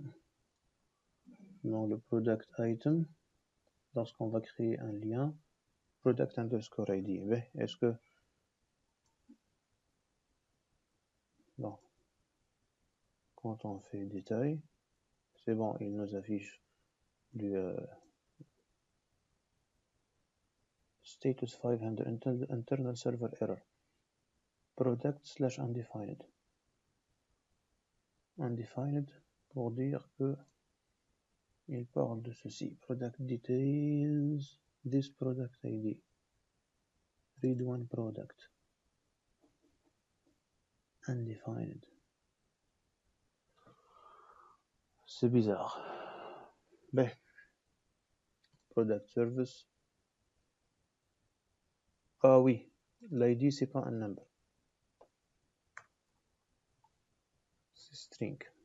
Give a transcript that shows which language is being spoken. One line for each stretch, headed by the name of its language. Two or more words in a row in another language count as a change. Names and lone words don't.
French: Dans le
English: product item,
French: lorsqu'on va créer un lien,
English: product underscore ID.
French: Est-ce que non, quand on fait détail, c'est bon, il nous affiche du
English: status 500 internal server error product / undefined.
French: Undefined pour dire que il parle de ceci.
English: Product details, this product ID. Read one product. Undefined.
French: C'est bizarre.
English: Product service.
French: Ah oui, l'ID c'est pas un number. C'est string.